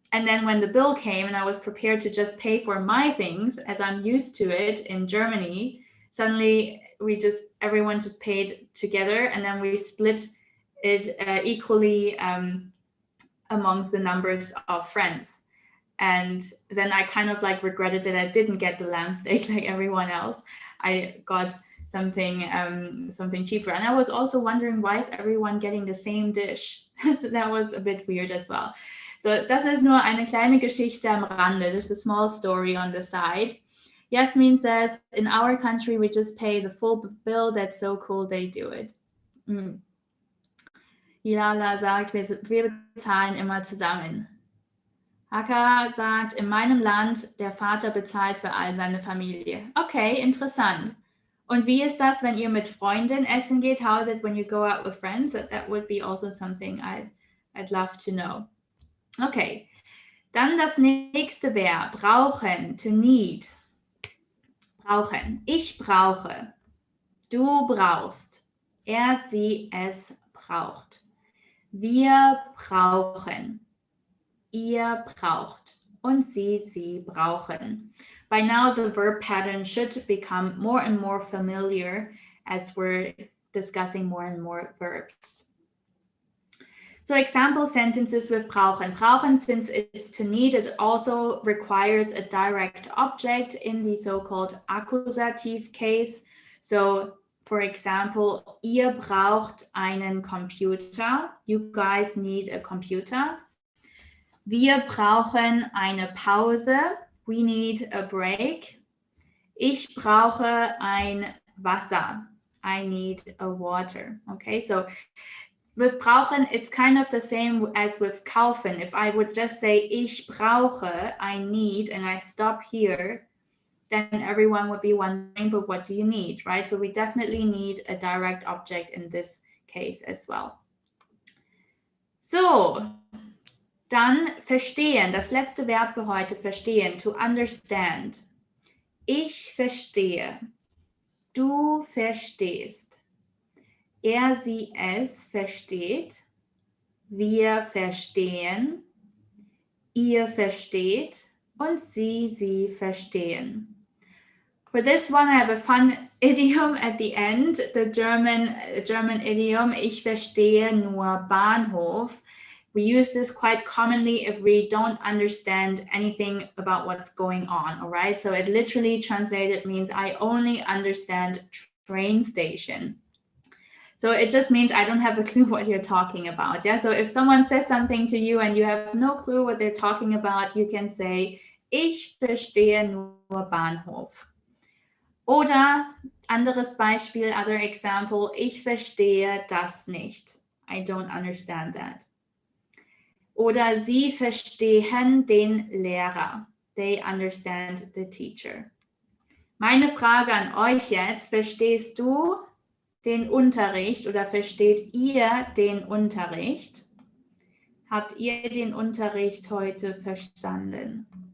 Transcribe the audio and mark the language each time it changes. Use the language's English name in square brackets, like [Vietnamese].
[English] And then when the bill came and I was prepared to just pay for my things, as I'm used to it in Germany, suddenly everyone just paid together, and then we split it equally amongst the numbers of friends. And then I kind of regretted that I didn't get the lamb steak like everyone else. I got something cheaper. And I was also wondering, why is everyone getting the same dish? So that was a bit weird as well. [German] So das ist nur eine kleine Geschichte am Rande. [English] Just a small story on the side. Yasmin says, in our country, we just pay the full bill. That's so cool they do it. [German] Ilala sagt, wir bezahlen immer zusammen. Haka sagt, in meinem Land, der Vater bezahlt für all seine Familie. Okay, interessant. Und wie ist das, wenn ihr mit Freunden essen geht? [English] How is it when you go out with friends? That would be also something I'd love to know. [German] Okay, dann das nächste Verb, brauchen, [English] to need. [German] Brauchen. Ich brauche. Du brauchst. Sie, es braucht. Wir brauchen. Ihr braucht. Und sie brauchen. [English] By now, the verb pattern should become more and more familiar as we're discussing more and more verbs. So example sentences with brauchen. Brauchen, since it's to need, it also requires a direct object in the so-called accusative case. So, for example, [German] ihr braucht einen Computer. [English] You guys need a computer. [German] Wir brauchen eine Pause. [English] We need a break. [German] Ich brauche ein Wasser. [English] I need a water. Okay, so with brauchen, it's kind of the same as with kaufen. If I would just say [German] ich brauche, [English] I need, and I stop here, then everyone would be wondering, but what do you need, right? So we definitely need a direct object in this case as well. [German] So, dann verstehen, das letzte Verb für heute, verstehen, [English] to understand. [German] Ich verstehe. Du verstehst. Er, sie, es versteht. Wir verstehen. Ihr versteht. Und sie verstehen. [English] For this one, I have a fun idiom at the end, the German idiom, [German] ich verstehe nur Bahnhof. [English] We use this quite commonly if we don't understand anything about what's going on, all right? So it literally translated means I only understand train station. So it just means I don't have a clue what you're talking about, yeah? So if someone says something to you and you have no clue what they're talking about, you can say, [German] ich verstehe nur Bahnhof. Oder anderes Beispiel, [English] other example, [German] ich verstehe das nicht. [English] I don't understand that. [German] Oder sie verstehen den Lehrer. [English] They understand the teacher. [German] Meine Frage an euch jetzt, verstehst du den Unterricht oder versteht ihr den Unterricht? Habt ihr den Unterricht heute verstanden?